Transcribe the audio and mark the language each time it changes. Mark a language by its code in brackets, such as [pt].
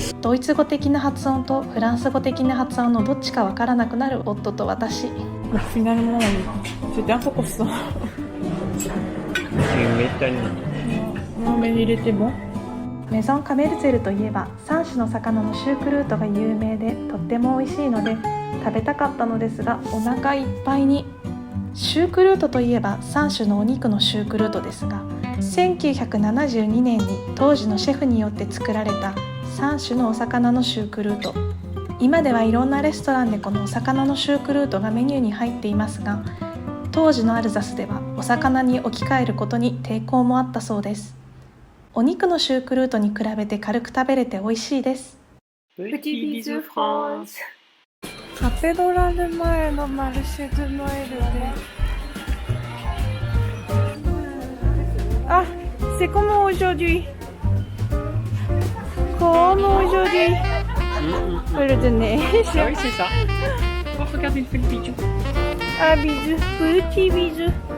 [ja] ドイツ語的な発音とフランス語的な発音のどっちかわからなくなる夫と私。 [fr] Donc, finalement, c'était un peu costaud. Tu m'étonnes. Non, mais il était bon. [ja] メゾンカメルツェルといえば3種の魚のシュークルートが有名でとっても美味しいので食べたかったのですが、お腹いっぱいに。シュークルートといえば3種のお肉のシュークルートですが、1972年に当時のシェフによって作られた3種のお魚のシュークルート。今ではいろんなレストランでこのお魚のシュークルートがメニューに入っていますが、当時のアルザスではお魚に置き換えることに抵抗もあったそうです。お肉のシュークルートに比べて軽く食べれて美味しいです。 [fr] Petit bisou France. [ja] カテドラル前のマルシェ・ドゥ・ノエルで。 [fr] Ah, c'est comment aujourd'hui? Comme aujourd'hui? Le neige. Ah oui, c'est ça. Oh, regarde, il fait le bijou. Ah, bisous, petit bisou.